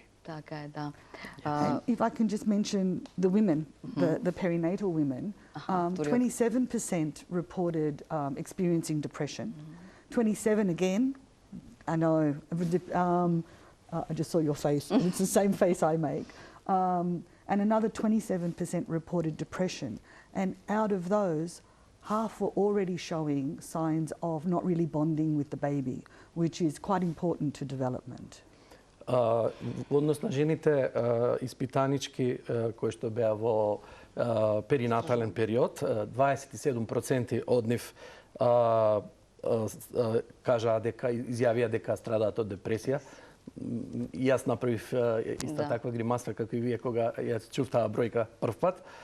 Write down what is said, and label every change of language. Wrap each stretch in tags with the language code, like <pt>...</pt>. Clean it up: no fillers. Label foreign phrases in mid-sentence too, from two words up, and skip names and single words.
<mk>Така е, да.</mk> <en>If I can just mention the women, the perinatal women, 27% reported experiencing depression. 27 again, I know, I just saw your face, it's the same face I make. And another 27% reported depression. And out of those, half were already showing signs of not really bonding with the baby, which is quite important to development.</en> <mk>Во однос на жените испитанички кои што беа во перинатален период, 27% од нив кажаа дека изјавија дека страдаат од депресија. Јас направив иста таква гримаса како и вие кога ја чув таа бројка прв пат.</mk>